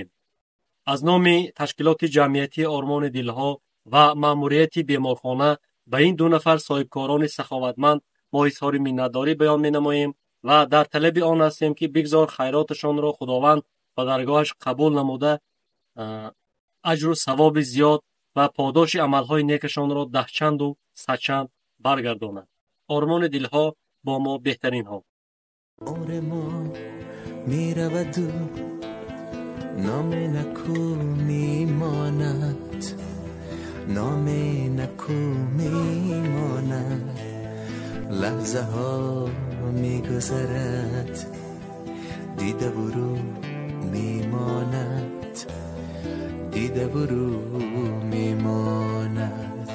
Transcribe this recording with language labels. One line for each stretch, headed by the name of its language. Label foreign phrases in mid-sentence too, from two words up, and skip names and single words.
Tajik: аз номи ташкилоти ҷамъиятии Ормони дилҳо ва маъмурияти беморхона ба ин 2 нафар соҳибкорони саховатманд мо изҳори миннатдорӣ баён менамоем ва дар талаби он ҳастем, ки бигзор хайроташонро худованд ба даргоҳаш қабул намуда аҷру савоби зиёд ва подоши амалҳои некашонро даҳчанду садчанд баргардонад. Ормони дилҳо бо мо беҳтаринҳо. Номи неку мемонад, номи неку мемонад, лаҳзаҳо мегузарад, дида ба рӯ мемонад, дида ба рӯ мемонад.